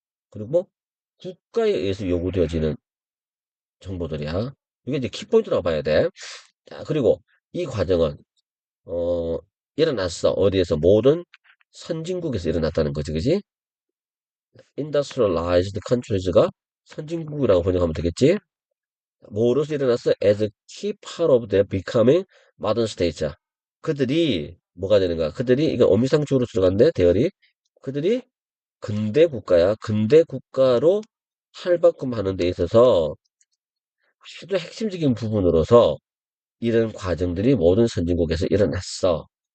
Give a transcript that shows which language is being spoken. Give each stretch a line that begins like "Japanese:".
Korean: 그리고 국가에 의해서 요구되어지는 정보들이야. 이게 이제 키포인트라고 봐야 돼. 자, 그리고 이 과정은, 어, 일어났어. 어디에서? 모든 선진국에서 일어났다는 거지, 그지? industrialized countries가 선진국이라고 번역하면 되겠지? 뭐로서 일어났어?
English: as a key part of their becoming modern states.
Korean: 그들이 뭐가 되는가? 그들이 이거 어미상주어로 들어간대 대열이. 그들이 근대 국가야. 근대 국가로 탈바꿈하는 데 있어서 아주 핵심적인 부분으로서 이런 과정들이 모든 선진국에서 일어났어.